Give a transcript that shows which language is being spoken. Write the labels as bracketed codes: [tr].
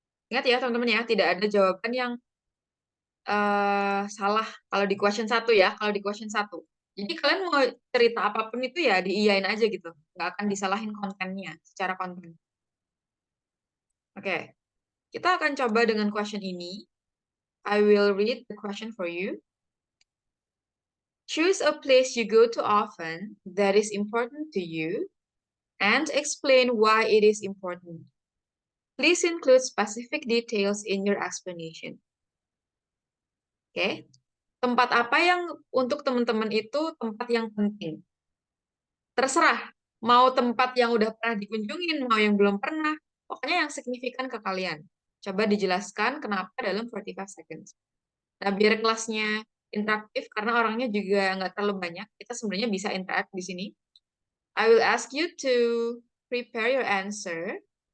[id] Ingat ya teman-teman ya, tidak ada jawaban yang salah kalau di question 1 ya, kalau di question 1. Jadi kalian mau cerita apapun itu ya diiyain aja gitu. Nggak akan disalahin kontennya, secara konten. Oke. Kita akan coba dengan question ini. [en] I will read the question for you. Choose a place you go to often that is important to you and explain why it is important. Please include specific details in your explanation. [id] Oke. Tempat apa yang untuk teman-teman itu tempat yang penting? Terserah, mau tempat yang udah pernah dikunjungin, mau yang belum pernah, pokoknya yang signifikan ke kalian. Coba dijelaskan kenapa dalam 45 seconds. Nah, biar kelasnya interaktif, karena orangnya juga nggak terlalu banyak, kita sebenarnya bisa interact di sini. [en] I will ask you to prepare your answer.